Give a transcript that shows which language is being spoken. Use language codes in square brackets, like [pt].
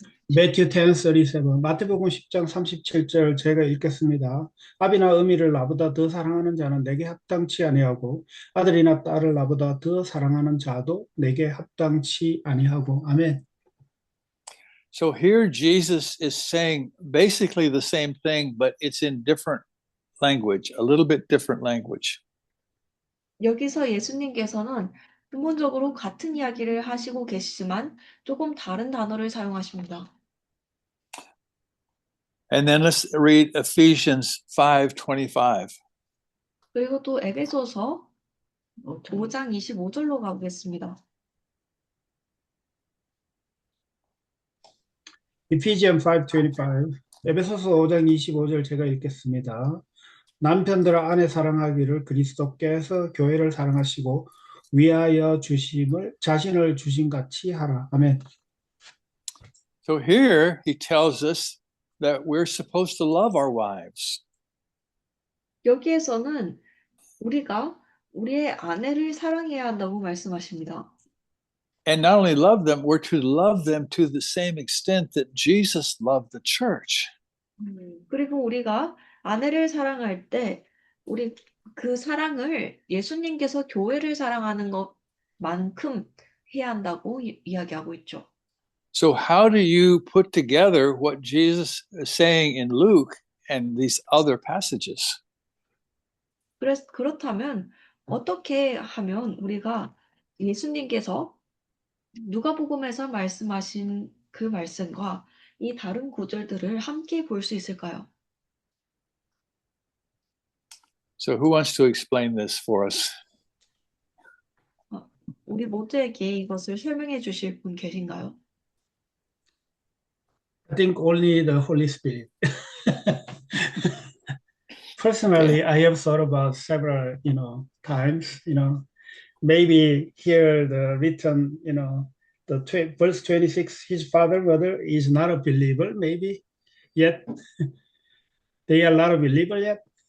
[ko] Matthew 10:37 마태복음 10장 37절 제가 읽겠습니다. 아비나 어미를 나보다 더 사랑하는 자는 내게 합당치 아니하고 아들이나 딸을 나보다 더 사랑하는 자도 내게 합당치 아니하고 아멘. [en] So here Jesus is saying basically the same thing, but it's in different language, a little bit different language. [ko] 여기서 예수님께서는 근본적으로 같은 이야기를 하시고 계시지만 조금 다른 단어를 사용하십니다. [en] And then let's read Ephesians 5:25. [ko] 그리고 또 에베소서 5장 25절로 가보겠습니다. Ephesians 5:25 에베소서 5장 25절 제가 읽겠습니다. 남편들아 아내 사랑하기를 그리스도께서 교회를 사랑하시고 위하여 주심을 자신을 주신 같이 하라. 아멘. [en] So here he tells us that we're supposed to love our wives. [ko] 여기에서는 우리가 우리의 아내를 사랑해야 한다고 말씀하십니다. [en] And not only love them, we're to love them to the same extent that Jesus loved the church. [ko] 그리고 우리가 아내를 사랑할 때 우리 그 사랑을 예수님께서 교회를 사랑하는 것만큼 해야 한다고 이야기하고 있죠. [en] So how do you put together what Jesus is saying in Luke and these other passages? [ko] 그렇다면 어떻게 하면 우리가 예수님께서 누가복음에서 말씀하신 그 말씀과 이 다른 구절들을 함께 볼 수 있을까요? [en] So who wants to explain this for us? [ko] 우리 모두에게 이것을 설명해 주실 분 계신가요? [en] I think only the Holy Spirit. Personally, I have thought about several, times, maybe here the written, the verse 26, his father, mother is not a believer, maybe yet they are not a believer yet.